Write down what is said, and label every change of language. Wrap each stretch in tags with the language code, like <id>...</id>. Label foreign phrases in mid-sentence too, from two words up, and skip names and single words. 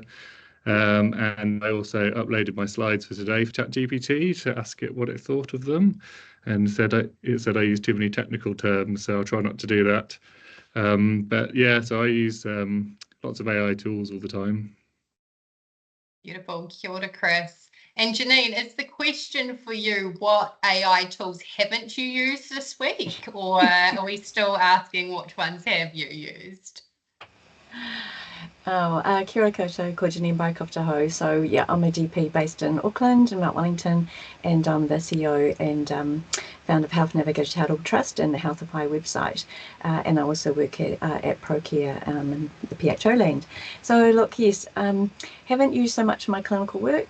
<en>And I also uploaded my slides for today for ChatGPT to ask it what it thought of them, and it said I use too many technical terms, so I'll try not to do that. But yeah, so I use lots of AI tools all the time. Beautiful.</en> <mi>Kia ora, Chris.</mi> <en>And Janine, is the question for you, what AI tools haven't you used this week? Or are we still asking which ones have you used?</en> <mi>Kia ora koutou, ko Janine Baikoftaho.</mi> <en>So yeah, I'm a GP based in Auckland and Mount Wellington, and I'm the CEO and founder of Health Navigator Charitable Trust and the Healthify website. And I also work at ProCare in the PHO land. So look, yes, haven't used so much in my clinical work.</en>